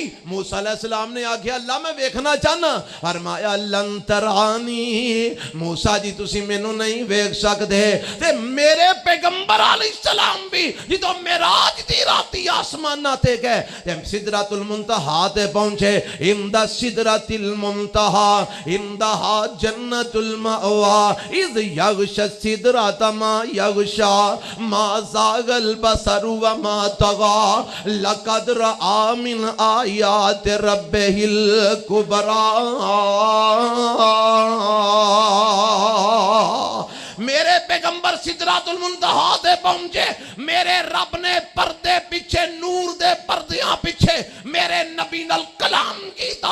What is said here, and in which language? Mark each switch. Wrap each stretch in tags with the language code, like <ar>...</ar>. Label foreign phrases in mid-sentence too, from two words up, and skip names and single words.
<pa>ਮੂਸਾ ਅਲੈਹਿੱਸਲਾਮ ਨੇ ਆਖਿਆ ਅੱਲਾਹ ਮੈਂ ਦੇਖਣਾ ਚਾਹਨਾ। ਫ਼ਰਮਾਇਆ</pa> <ar>لن تراني,</ar> <pa>ਮੂਸਾ ਜੀ ਤੁਸੀਂ ਮੈਨੂੰ ਨਹੀਂ ਵੇਖ ਸਕਦੇ। ਤੇ ਮੇਰੇ ਪੈਗ਼ੰਬਰ ਅਲੈਹਿੱਸਲਾਮ ਭੀ ਜੋ ਮੇਰਾਜ ਦੀ ਰਾਤੀ ਆਸਮਾਨਾ ਤੇ ਗਏ ਤੇ ਸਿਦਰਤੁਲ ਮੁੰਤਹਾ ਤੇ ਪਹੁੰਚੇ।</pa> <ar>عند سدرة المنتهى عندها جنة المأوى إذ يغشى السدرة ما يغشى ما زاغ البصر وما طغى لقد رأى من آيات ربه الكبرى.</ar> <pa>ਮੇਰੇ ਪੈਗ਼ੰਬਰ ਸਿਦਰਤੁਲ ਮੁੰਤਹਾ ਤੇ ਪਹੁੰਚੇ। ਮੇਰੇ ਰੱਬ ਨੇ ਪਰਦੇ ਪਿੱਛੇ ਨੂਰ ਦੇ ਪਰਦਿਆਂ ਪਿੱਛੇ ਮੇਰੇ ਨਬੀ ਨਾਲ ਕਲਾਮ ਕੀਤਾ।</pa>